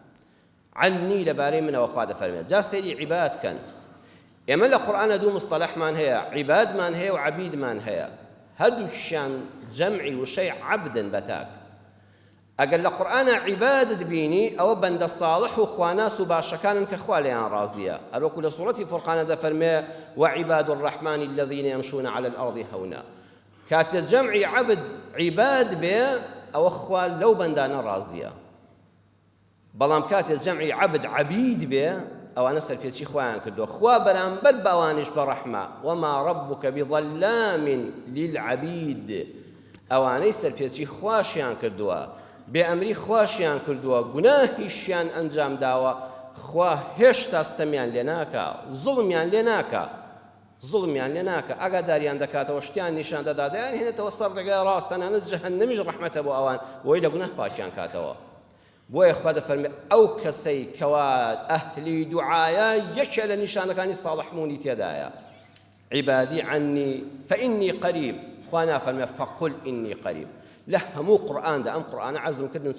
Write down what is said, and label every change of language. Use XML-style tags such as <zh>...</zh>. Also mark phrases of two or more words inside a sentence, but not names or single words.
<ckb>عنی لەبارەی منەوە خوا دەفەرمێت جا سەیری عیباد کەن ئێمە لە قورئانە دوو مستەلەحمان هەیە عیبادمان هەیە و عەبیدمان هەیە هەردووکیان جەمعی وشەی عەبدن بەتاک ئەگەر لە قورئانە عیبادت بینی ئەوە بەندە ساڵح و خواناس و باشەکانن کە خوا لێیان ڕازیە هەروەکو لە سوڕەتی فورقانە دەفەرمێ</ckb> <ar>وعیباد الرحمن الذین يمشون على الأرض هونا</ar> <ckb>کاتە جەمعی عەبد عیباد بێ ئەوە خوا لەو بەندانە ڕازیە بەڵام کاتێ جەمعی عەبد عەبید بێ ئەوانە سەرپێچی خۆیان کردووە خوا بەرامبەر باوانش بە ڕەحمە</ckb> <ar>وما ربك بظلام للعبید</ar> <ckb>ئەوانەی سەرپێچی خواشیان کردووە بێئەمری خواشیان کردووە گوناهیشیان ئەنجام داوە خوا هێشتا ستەمیان لێ ناکە زوڵمیان لێ ناکە ئاگاداریان دەکاتەوە شتیان نیشان دەدا دەیان هێنێتەوە سەر ڕێگای ڕاست تەنانەت جەهەنەمیش ڕەحمەتە بۆ ئەوان بۆی لە گوناه پاکیان کاتەوە بۆیە خوا دەفەرمێ ئەو کەسەی کەوا ئەهلی دوعایە یەکێ لە نیشانەکانی ساڵحبوونی تێدایە</ckb> <ar>عیبادی عنی فإنی قریب</ar> <ckb>خوا نافەرمێ</ckb> <ar>فەقل ئینی قریب</ar> <ckb>لە هەموو قورئاندا ئەم قورئانە عەزمکردن</ckb>